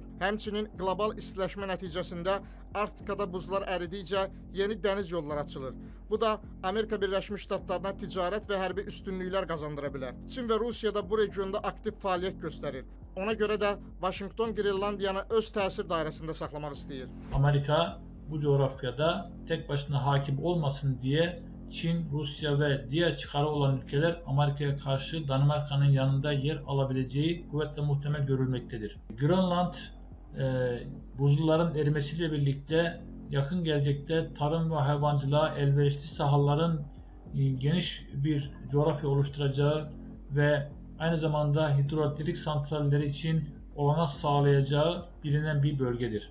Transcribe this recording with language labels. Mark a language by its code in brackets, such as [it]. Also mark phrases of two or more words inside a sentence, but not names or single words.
[az] Həmçinin qlobal istiləşmə nəticəsində Arktikada buzlar əridikcə yeni dəniz yolları açılır. Bu da Amerika Birləşmiş Ştatlarına ticarət və hərbi üstünlüklər qazandıra bilər. Çin və Rusiya da bu regionda aktiv fəaliyyət göstərir. Ona görə də Vaşinqton Qrenlandiyanı öz təsir dairəsində saxlamaq istəyir. [tr] Amerika bu coğrafyada tek başına hakim olmasın diye Çin, Rusya ve diğer çıkarı olan ülkeler Amerika'ya karşı Danimarka'nın yanında yer alabileceği kuvvetle muhtemel görülmektedir. Grönland buzulların erimesiyle birlikte yakın gelecekte tarım ve hayvancılığa elverişli sahaların geniş bir coğrafya oluşturacağı ve aynı zamanda hidroelektrik santralleri için olanak sağlayacağı bilinen bir bölgedir.